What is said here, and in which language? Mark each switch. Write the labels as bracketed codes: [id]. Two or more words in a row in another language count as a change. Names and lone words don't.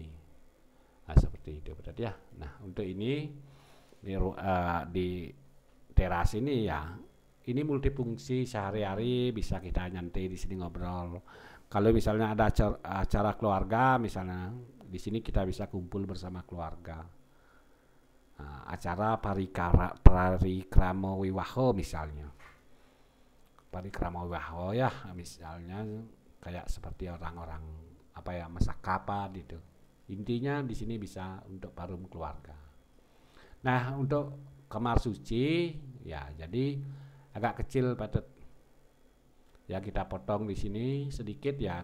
[id] Nah seperti itu Pak Tet ya. Nah untuk ini di teras ini ya, ini multifungsi sehari-hari, bisa kita nyantai di sini ngobrol. Kalau misalnya ada acara keluarga, misalnya di sini kita bisa kumpul bersama keluarga. Acara parikrama wiwaho misalnya, parikrama wiwaho ya, misalnya kayak seperti orang-orang apa ya, masak kapal gitu. Intinya di sini bisa untuk parum keluarga. Nah untuk kamar suci ya, jadi agak kecil Pak Tet. Ya kita potong di sini sedikit ya.